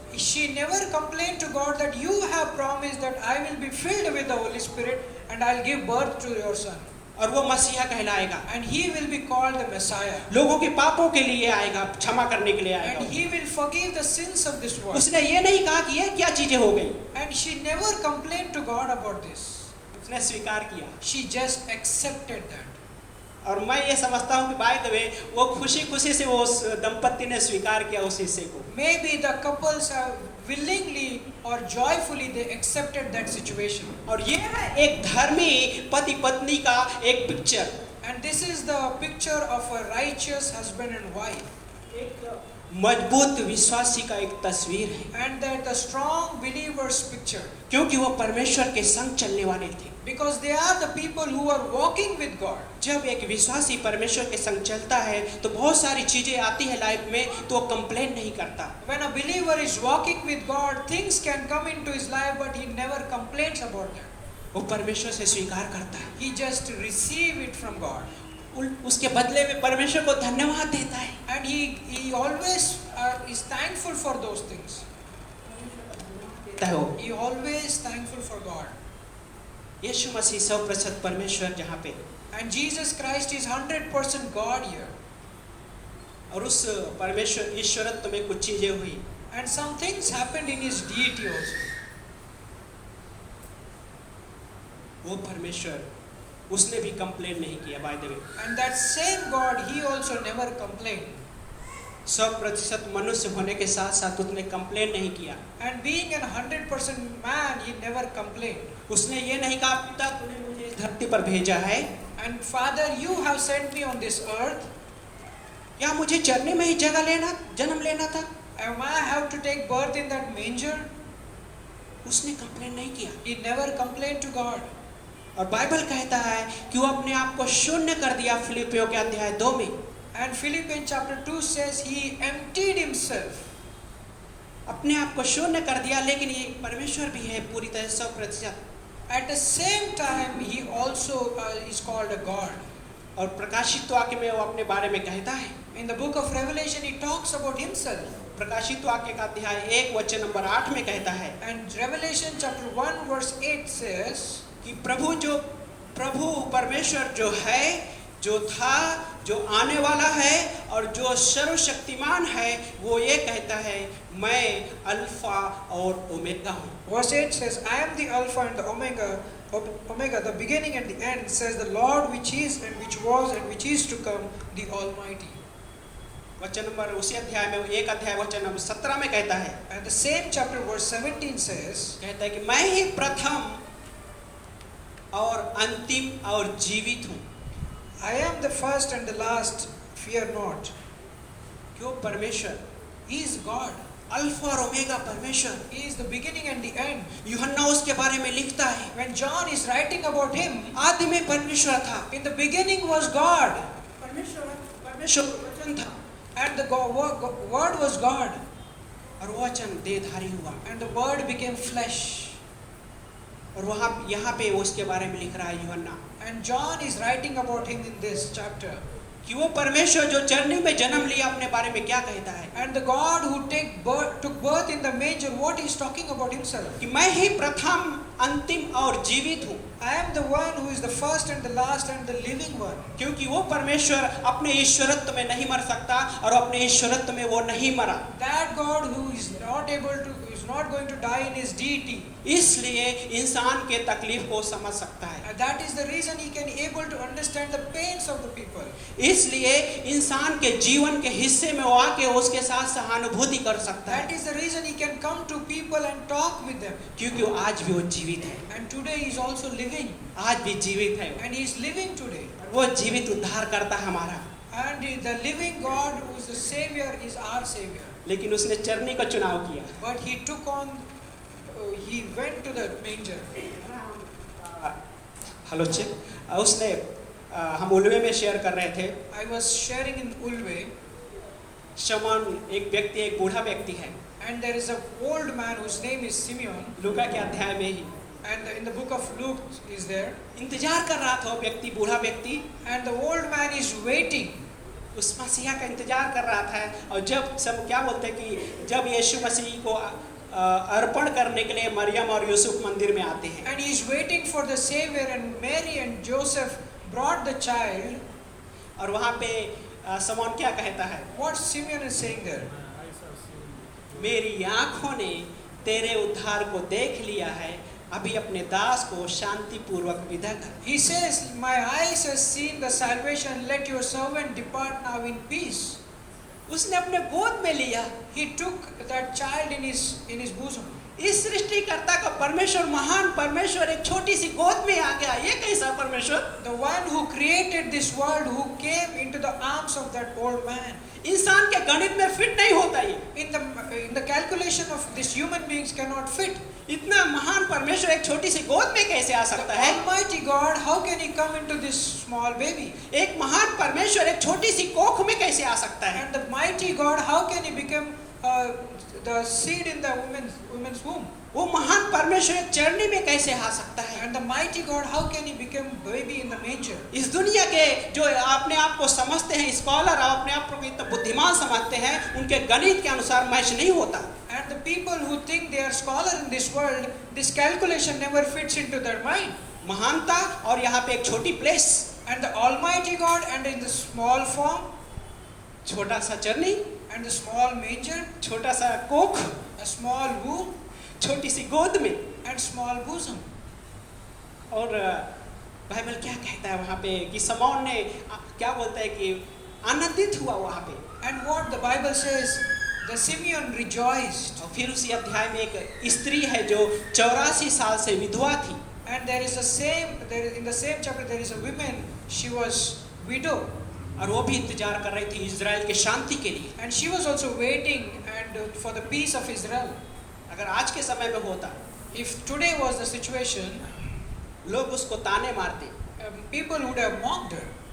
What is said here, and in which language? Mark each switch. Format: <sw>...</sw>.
<en>She never complained to God that you have promised that I will be filled with the Holy Spirit and I'll give birth to your son.</en> <hi>और वो मसीहा कहलाएगा।</hi> <en>and he will be called the Messiah.</en> <hi>लोगों के पापों के लिए आएगा, क्षमा करने के लिए</hi> <en>And</en> <hi>आएगा।</hi> <en>he will forgive the sins of this world.</en> <hi>उसने ये नहीं कहा कि ये क्या चीजें हो गई,</hi> <en>And she never complained to God about this.</en> <hi>उसने स्वीकार किया।</hi> <en>She just accepted that.</en> <hi>और मैं ये समझता हूँ कि</hi> <en>by the way</en> <hi>वो खुशी खुशी से वो उस दंपति ने स्वीकार किया उस हिस्से को।</hi> <en>Maybe the couples have willingly or joyfully they accepted that situation.</en> <hi>और ये है एक धर्मी पति पत्नी का एक picture.</hi> <en>And this is the picture of a righteous husband and wife.</en> <hi>एक मजबूत विश्वासी का एक तस्वीर है।</hi> <en>And that the strong believers picture.</en> <hi>क्योंकि वो परमेश्वर के संग चलने वाले थे।</hi> <en>Because they are the people who are walking with God.</en> <hi>जब एक विश्वासी परमेश्वर के संग चलता है तो बहुत सारी चीजें आती है लाइफ में तो वो कंप्लेन नहीं करता।</hi> <en>When a believer is walking with God, things can come into his life, but he never complains about that.</en> <hi>वो परमेश्वर से स्वीकार करता है।</hi> <en>He just receive it from God.</en> <hi>उसके बदले में परमेश्वर को धन्यवाद देता है।</hi> <en>And he always is thankful for those things. He always thankful for God.</en> <hi>यीशु मसीह 100% परमेश्वर जहाँ पे,</hi> <en>And Jesus Christ is 100% God here.</en> <hi>और उस परमेश्वर ईश्वरत्व में कुछ चीजें हुई।</hi> <en>And some things happened in his deity also.</en> <hi>वो परमेश्वर उसने भी कंप्लेन नहीं किया</hi> <en>By the way. And that same God, he also never complained.</en> <hi>100% मनुष्य होने के साथ साथ उसने कंप्लेन नहीं किया।</hi> <en>And being a 100% man, he never complained.</en> <hi>उसने ये नहीं कहा पिता तूने मुझे इस धरती पर भेजा है,</hi> <en>And Father, you have sent me on this earth.</en> <hi>या मुझे चरने में ही जन्म लेना था।</hi> <en>Am I have to take birth in that manger?</en> <hi>उसने कंप्लेन नहीं किया।</hi> <en>He never complained to God.</en> <hi>और बाइबल कहता है कि वो अपने आप को शून्य कर दिया फिलिपियों के अध्याय 2 में।</hi> <en>And Philippians chapter 2 says he emptied himself.</en> <hi>अपने आप को शून्य कर दिया, लेकिन ये परमेश्वर भी है पूरी तरह 100%।</hi> <en>At the same time, he also is called a God.</en> <hi>और प्रकाशित वाक्य में वो अपने बारे में कहता है।</hi> <en>In the book of Revelation, he talks about himself.</en> <hi>प्रकाशित वाक्य का अध्याय 1 वचन नंबर 8 में कहता है</hi> <en>And Revelation chapter 1 verse 8 says</en> <hi>कि प्रभु परमेश्वर जो है, जो था, जो आने वाला है और जो सर्वशक्तिमान है, वो ये कहता है मैं अल्फा और ओमेगा हूँ।</hi> <en>verse 8 says, I am the Alpha and the Omega, the beginning and the end, says the Lord which is and which was and which is to come, the Almighty.</en> <hi>वचन number उसी अध्याय में 1 अध्याय वचन number 17 में कहता है,</hi> <en>And the same chapter verse 17 says,</en> <hi>कहता है कि मैं ही प्रथम और अंतिम और जीवित हूँ।</hi> <en>I am the first and the last, fear not.</en> <hi>क्यों? परमेश्वर,</hi> <en>He is God.</en> <hi>अल्फा और ओमेगा परमेश्वर।</hi> <en>He is the beginning and the end.</en> <hi>यूहन्ना उसके बारे में लिखता है,</hi> <en>When John is writing about him,</en> <hi>आदि में परमेश्वर था।</hi> <en>in the beginning was God,</en> <hi>परमेश्वर वचन था</hi> <en>and the Word was God,</en> <hi>और वो वचन देहधारी हुआ।</hi> <en>and the Word became flesh.</en> <hi>और यहाँ पे उसके बारे में लिख रहा है यूहन्ना</hi> <en>And John is writing about him in this chapter.</en> <hi>कि वो परमेश्वर जो चरनी में जन्म लिया अपने बारे में क्या कहता है,</hi> <en>And the God who took birth in the manger, what he is talking about himself.</en> <hi>कि मैं ही प्रथम अंतिम और जीवित हूँ।</hi> <en>I am the one who is the first and the last and the living one.</en> <hi>क्योंकि वो परमेश्वर अपने ईश्वरत्व में नहीं मर सकता और अपने ईश्वरत्व में वो नहीं मरा।</hi> <en>That God who is not going to die in his deity.</en> <hi>इसलिए इंसान के तकलीफ को समझ सकता है।</hi> <en>And that is the reason he can able to understand the pains of the people.</en> <hi>इसलिए इंसान के जीवन के हिस्से में वो आके उसके साथ सहानुभूति कर सकता</hi> <en>That</en> <hi>है,</hi> <en>is the reason he can come to people and talk with them.</en> <hi>क्योंकि वो आज भी वो जीवित है।</hi> <en>And today he is also living.</en> <hi>आज भी जीवित है वो।</hi> <en>And he is living today.</en> <hi>वो जीवित उद्धार करता हमारा।</hi> <en>And the living God who is the Savior is our Savior.</en> <hi>लेकिन उसने चरनी का चुनाव किया।</hi> <en>But he took on, he went to the manger.</en> <hi>Hello check, उसने हम उल्वे में शेयर कर रहे थे।</hi> <en>I was sharing in Ulve,</en> <hi>शमौन एक व्यक्ति, एक बूढ़ा व्यक्ति है।</hi> <en>and there is an old man whose name is Simeon.</en> <hi>लूका के अध्याय में ही</hi> <en>And in the book of Luke is there.</en> <hi>इंतजार कर रहा था वो व्यक्ति, बूढ़ा व्यक्ति</hi> <en>And the old man is waiting.</en> <hi>उस मसीहा का इंतजार कर रहा था। और जब सब क्या बोलते हैं कि जब यीशु मसीह को अर्पण करने के लिए मरियम और यूसुफ मंदिर में आते हैं,</hi> <en>And he is waiting for the Savior, and Mary and Joseph brought the child,</en> <hi>और वहाँ पे समौन क्या कहता है?</hi> <en>what Simeon is saying there?</en> <hi>मेरी आँखों ने तेरे उद्धार को देख लिया है, अभी अपने दास को शांति पूर्वक विदा कर।</hi> <en>He says, my eyes have seen the salvation, let your servant depart now in peace.</en> <hi>उसने अपने गोद में लिया।</hi> <en>He took that child in his bosom.</en> <hi>इस सृष्टिकर्ता का परमेश्वर, महान परमेश्वर, एक छोटी सी गोद में आ गया। ये कैसा परमेश्वर?</hi> <en>The one who created this world, who came into the arms of that old man.</en> <hi>इंसान के गणित में फिट नहीं होता ये।</hi> <en>In the calculation of this human beings cannot fit.</en> <hi>इतना महान परमेश्वर एक छोटी सी गोद में कैसे आ</hi> <en>The</en> <hi>सकता है?</hi> <en>Almighty God, how can he come into this small baby?</en> <hi>एक महान परमेश्वर एक छोटी सी कोख में कैसे आ सकता है?</hi> <en>And the mighty God, how can he become the seed in the woman's womb?</en> <hi>वो महान परमेश्वर एक चरनी में कैसे आ सकता है?</hi> <en>And the mighty God, how can he become baby in the manger?</en> <hi>इस दुनिया के जो अपने आप को समझते हैं स्कॉलर, अपने आप को इतना बुद्धिमान समझते हैं, उनके गणित के अनुसार मैच नहीं होता।</hi> <en>And the people who think they are scholar in this world, this calculation never fits into their mind.</en> <hi>महानता और यहाँ पे एक छोटी place,</hi> <en>And the Almighty God, and in the small form,</en> <hi>छोटा सा चरनी,</hi> <en>and the small manger,</en> <hi>छोटा सा कोख,</hi> <en>a small womb,</en> <hi>छोटी सी गोद में।</hi> <en>and small bosom.</en> <hi>और बाइबल क्या कहता है वहाँ पे कि समौन ने क्या बोलता है कि आनंदित हुआ वहाँ पे।</hi> <en>And what the Bible says, the Simeon rejoiced.</en> <hi>और फिर उसी अध्याय में एक स्त्री है जो 84 साल से विधवा थी।</hi> <en>And in the same chapter there is a woman, she was widow.</en> <hi>और वो भी इंतजार कर रही थी इजराइल के शांति के लिए।</hi> <en>And she was also waiting for the peace of Israel.</en> <hi>अगर आज के समय में होता,</hi> <en>If today was the situation,</en> <hi>लोग उसको ताने मारते</hi> <en>people would have mocked her.</en>